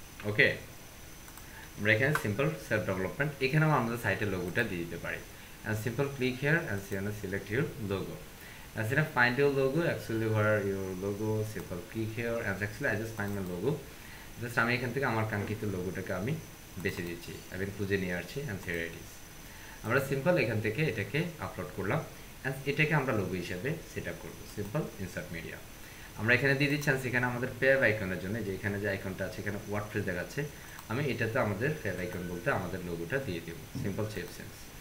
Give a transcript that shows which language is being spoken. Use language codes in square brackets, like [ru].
[bn] ওকে, আমরা এখানে simple self development এখানেও আমাদের সাইটের লোগোটা দিয়ে দিতে পারি। [en] And simple click here and select your logo. Instead of find your logo, actually where your logo, simple click here and actually I just find my logo. Just [bn] আমি এখান থেকে আমার কাঙ্ক্ষিত লোগোটাকে আমি বেছে দিচ্ছি, আমি খুঁজে নিয়ে আসছি [en] and here it is. [bn] আমরা সিম্পল এখান থেকে এটাকে আপলোড করলাম and এটাকে আমরা লোগো হিসেবে সেট আপ করবো। সিম্পল ইনসার্ট মিডিয়া আমরা এখানে দিয়ে দিচ্ছি। সেখানে আমাদের ফেভ আইকনের জন্য যে এখানে যে আইকনটা আছে এখানে ওয়ার্ডপ্রেস দেখাচ্ছে, আমি এটাতে আমাদের ফেভ আইকন বলতে আমাদের লোগোটা দিয়ে দেব। [en] Simple save sense.